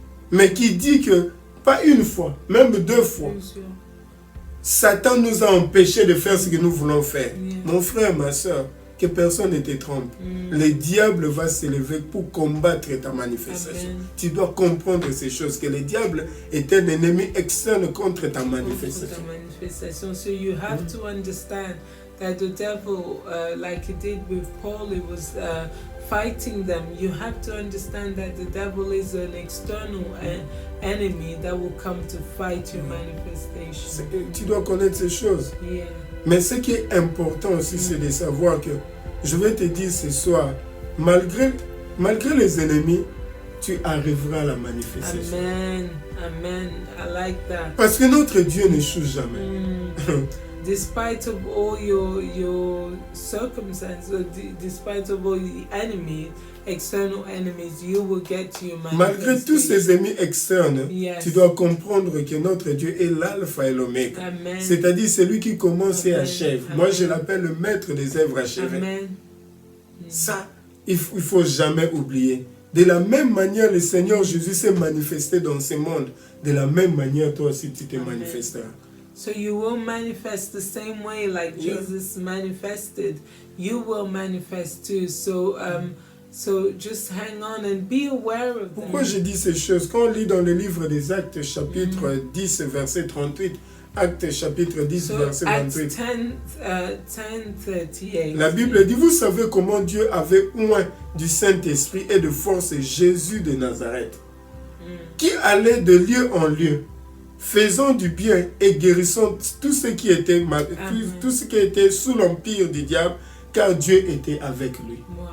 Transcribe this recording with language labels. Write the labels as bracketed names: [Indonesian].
[French] Mais qui dit que, pas une fois, même 2 fois, Satan nous a empêchés de faire ce que nous voulons faire. Mon frère, ma soeur, que personne ne te trompe. Le diable va s'élever pour combattre ta manifestation. Tu dois comprendre ces choses, que le diable est un ennemi externe contre ta manifestation. [English] So you have to understand that the devil, like he did with Paul, it was fighting them. You have to understand that the devil is an external enemy that will come to fight your manifestation. [French] Tu dois connaître ces choses. Mais ce qui est important aussi, c'est de savoir que, je vais te dire ce soir, malgré les ennemis, tu arriveras à la manifestation. [English] Amen. Amen. I like that. [French] Parce que notre Dieu n'échoue jamais. [English] Despite of all your circumstances, despite of all the enemies, external enemies, you will get to your manifestation. [French] Malgré tous ces ennemis externes, tu dois comprendre que notre Dieu est l'alpha et l'oméga. C'est-à-dire celui qui commence et achève. Moi, je l'appelle le maître des œuvres achevées. Ça, il ne faut jamais oublier. De la même manière, le Seigneur Jésus s'est manifesté dans ce monde. De la même manière, toi aussi, tu te manifesteras. [English] So you will manifest the same way like Jesus manifested. You will manifest too. So just hang on and be aware of them. [French] Pourquoi je dis ces choses? Quand on lit dans le livre des Actes, chapitre 10, verset 38, Actes, chapitre 10, verset 28. [English] Acts 10:38. [French] La Bible dit, vous savez comment Dieu avait oint du Saint-Esprit et de force Jésus de Nazareth, qui allait de lieu en lieu, faisant du bien et guérissant tout ce qui était sous l'empire du diable, car Dieu était avec lui.